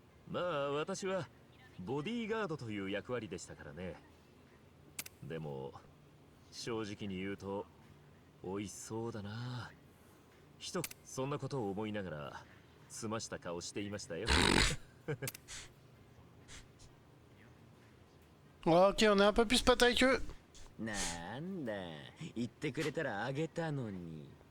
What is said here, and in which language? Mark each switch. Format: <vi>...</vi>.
<ja>まあ私はボディーガードという役割でしたからね。でも正直に言うと美味しそうだな。そんなことを思いながら済ました顔していましたよ。</ja> <fr>Ok, on est un peu plus potes avec eux.</fr> <ja>なんだ、言ってくれたらあげたのに。</ja>